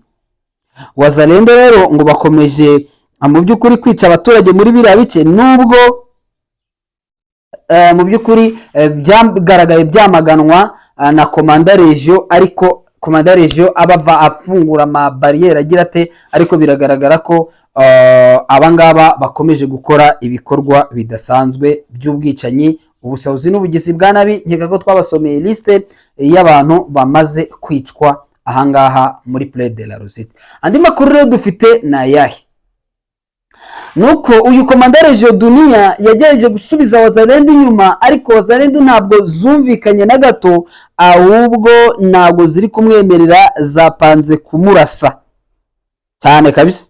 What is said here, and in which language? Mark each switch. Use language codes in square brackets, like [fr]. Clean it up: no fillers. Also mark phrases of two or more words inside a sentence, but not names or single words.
[rw] Wazalendo rero ngo bakomeje mu by'ukuri kwica abaturage muri biriya bice, nubwo mu by'ukuri byagaragaye byamaganwa na komanda regio, ariko komanda regio abava afungura ama barriere agira ate, ariko biragaragara ko abangaba bakomeje gukora ibikorwa bidasanzwe by'ubwicanyi, ubusahuzi n'ubugizi bwa nabi. Nkeka ko twabasomeye liste y'abantu bamaze kwicwa ahangaha muri Plaine de la Ruzizi. Andi makuru rero dufite na yahe, nuko uyu komanda regio Dunia yagerageje gusubiza Wazalendo inyuma, ariko Wazalendo ntabwo zumvikanye na gato, ahubwo ntabwo ziri kumwemerera, zapanze kumurasa cyane kabisa.